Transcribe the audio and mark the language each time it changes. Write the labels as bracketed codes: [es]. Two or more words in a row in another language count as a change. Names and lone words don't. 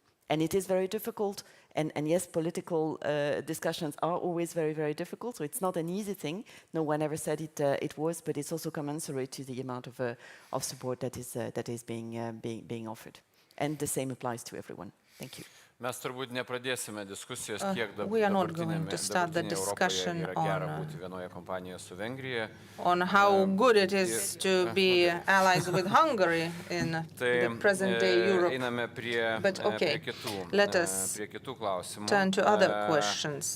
[en] And it is very difficult, and yes, political discussions are always very, very difficult, so it's not an easy thing. No one ever said it was, but it's also commensurate to the amount of support that is being offered. And the same applies to everyone. Thank you. [lt] Mes turbūt nepradėsime diskusijos, kiek [en] we are not going to start the discussion on how good it is to be allies with Hungary in the present-day Europe. But okay, let us turn to other questions.